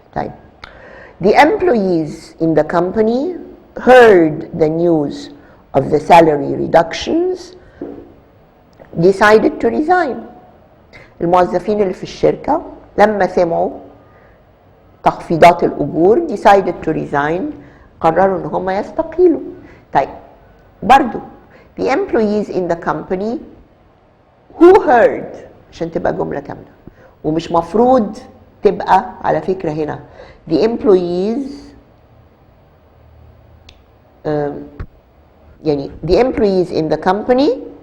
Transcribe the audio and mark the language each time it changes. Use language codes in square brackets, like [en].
[ar] طيب. [en] The employees in the company heard the news of the salary reductions, decided to resign. [ar] الموظفين اللي في الشركة لما سمعوا تخفيضات الأجور [en] decided to resign، [ar] قرروا ان هم يستقيلوا. طيب برضو [en] the employees in the company who heard [ar] عشان تبقى جملة كاملة، ومش مفروض تبقى على فكرة هنا [en] the employees [ar] يعني [en] the employees in the company